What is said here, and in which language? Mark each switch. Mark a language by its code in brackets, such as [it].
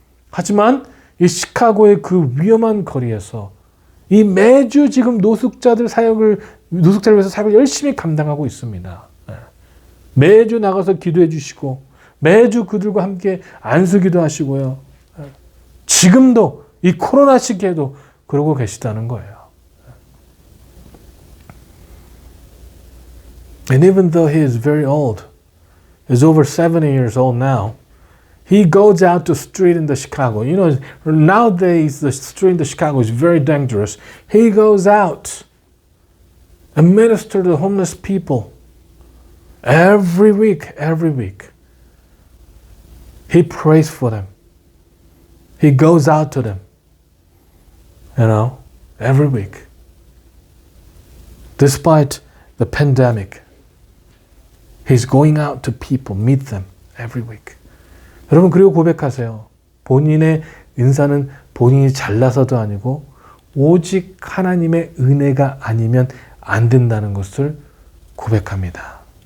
[ko] 하지만 이 시카고의 그 위험한 거리에서 이 매주 지금 노숙자를 위해서 사역을 열심히 감당하고 있습니다. 매주 나가서 기도해 주시고 매주 그들과 함께 안수기도 하시고요. 지금도 이 코로나 시기에도 그러고 계시다는 거예요. [en] And even though he is very old, he's over 70 years old now, he goes out to street in the Chicago. Nowadays the street in the Chicago is very dangerous. He goes out and ministers to the homeless people every week. He prays for them. He goes out to them, every week. Despite the pandemic, he's going out to people, meet them every week. [ko] 여러분, 그리고 고백하세요. 본인의 은사는 본인이 잘나서도 아니고 오직 하나님의 은혜가 아니면 안 된다는 것을 고백합니다.